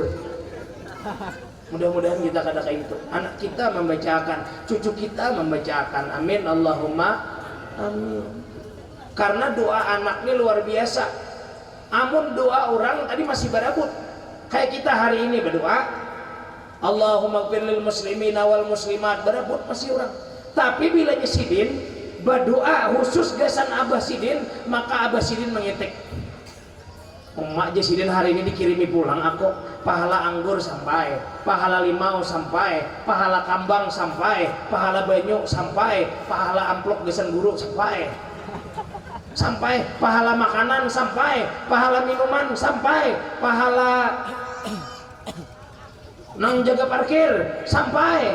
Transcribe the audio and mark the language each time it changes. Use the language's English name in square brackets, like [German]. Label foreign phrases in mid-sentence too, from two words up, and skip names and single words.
[Banjar] Mudah-mudahan kita kada kayak itu. Anak kita membacakan, cucu kita membacakan. [Arabic] Amin Allahumma amin. [Banjar] Karena doa anak ini luar biasa. Amun doa orang tadi masih berabut. Kayak kita hari ini berdoa [Arabic] Allahumma ighfir lil muslimina wal muslimat, [Banjar] berabut masih orang. Tapi bila Sidin berdoa khusus gasan Abah Sidin, maka Abah Sidin mengetik. Emak Sidin hari ini dikirimi pulang aku pahala anggur sampai, pahala limau sampai, pahala kambang sampai, pahala banyu sampai, pahala amplop gasan guru sampai, pahala makanan sampai, pahala minuman sampai, pahala nang jaga parkir sampai.